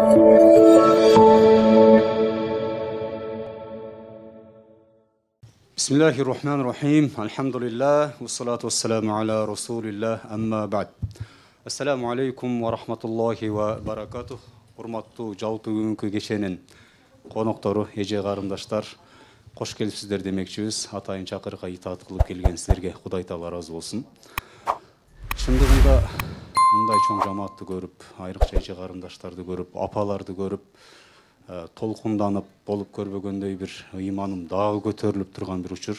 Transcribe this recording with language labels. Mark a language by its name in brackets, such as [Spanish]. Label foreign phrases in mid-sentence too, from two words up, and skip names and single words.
[Arabic] بسم الله الرحمن الرحيم. الحمد لله. والصلاة والسلام على رسول الله. أما بعد. السلام عليكم ورحمة الله وبركاته. [Kyrgyz] Урматтуу жалпы бүгүнкү кеченин коноктору, эже карындаштар, кош келипсиздер демекчибиз. Атайын чакырыкка итаат кылып келген силерге Кудай Таала ыраазы болсун. Чындыгында мындай чоң жамаатты көрүп, айрыкча эже карындаштарды көрүп, апаларды көрүп, толкунданып болуп көрбөгөндөй бир ыйманым дагы көтөрүлүп турган бир учур.